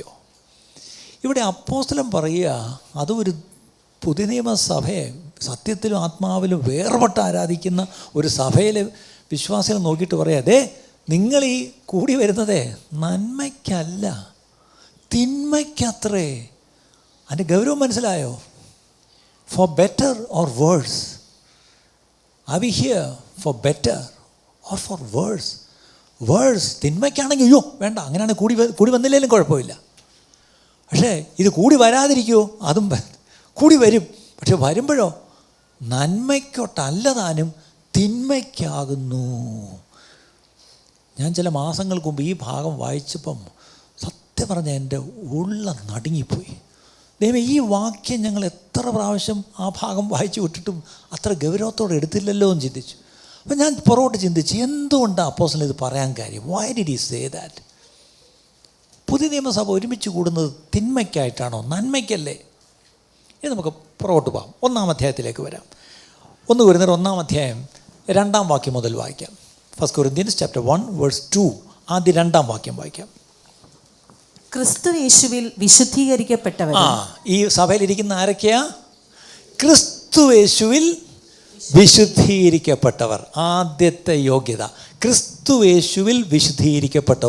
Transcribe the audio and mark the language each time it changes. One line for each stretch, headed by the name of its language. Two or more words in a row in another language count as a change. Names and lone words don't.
Malayalam: ഇവിടെ അപ്പോസ്തലൻ പറയുക, അതും ഒരു പുതിയ നിയമസഭയെ സത്യത്തിലും ആത്മാവിലും വേർപെട്ട് ആരാധിക്കുന്ന ഒരു സഭയിലെ വിശ്വാസികൾ നോക്കിയിട്ട് പറയാം, അതെ നിങ്ങൾ ഈ കൂടി വരുന്നതേ നന്മയ്ക്കല്ല തിന്മയ്ക്കത്രേ. അതിൻ്റെ ഗൗരവം മനസ്സിലായോ?
English: for better or worse. are we here for better or for worse?
Malayalam: വേഴ്സ് തിന്മയ്ക്കാണെങ്കിൽ അയ്യോ വേണ്ട, അങ്ങനെയാണെങ്കിൽ കൂടി വന്നില്ലെങ്കിലും കുഴപ്പമില്ല. പക്ഷേ ഇത് കൂടി വരാതിരിക്കുമോ? അതും കൂടി വരും. പക്ഷെ വരുമ്പോഴോ നന്മയ്ക്കൊട്ടല്ല താനും തിന്മയ്ക്കാകുന്നു. ഞാൻ ചില മാസങ്ങൾക്ക് മുമ്പ് ഈ ഭാഗം വായിച്ചപ്പം സത്യം പറഞ്ഞാൽ എൻ്റെ ഉള്ളം നടുങ്ങിപ്പോയി. ദൈവമേ, ഈ വാക്യം ഞങ്ങൾ എത്ര പ്രാവശ്യം ആ ഭാഗം വായിച്ചു വിട്ടിട്ടും അത്ര ഗൗരവത്തോടെ എടുത്തില്ലല്ലോ എന്ന് ചിന്തിച്ചു. അപ്പം ഞാൻ പുറകോട്ട് ചിന്തിച്ച്, എന്തുകൊണ്ടാണ് അപ്പോസ്തലൻ ഇത് പറയാൻ കാര്യം?
English: why did he say that?
Malayalam: പുതിയ നിയമസഭ ഒരുമിച്ച് കൂടുന്നത് തിന്മയ്ക്കായിട്ടാണോ നന്മയ്ക്കല്ലേ? ഇനി നമുക്ക് പുറകോട്ട് പോകാം, 1-ാം അധ്യായത്തിലേക്ക് വരാം. 1 കൊരിന്ത്യർ 1-ാം അധ്യായം 2-ാം വാക്യം മുതൽ വായിക്കാം.
English: 1 Corinthians chapter 1 verse 2
Malayalam: ആദ്യ 2-ാം വാക്യം വായിക്കാം. ക്രിസ്തു യേശുവിൽ വിശുദ്ധീകരിക്കപ്പെട്ടവർ. ഈ സഭയിലിരിക്കുന്ന ആരൊക്കെയാ? ക്രിസ്തു യേശുവിൽ വിശുദ്ധീകരിക്കപ്പെട്ടവർ. ആദ്യത്തെ യോഗ്യത ക്രിസ്തു യേശുവിൽ വിശുദ്ധീകരിക്കപ്പെട്ടവർ.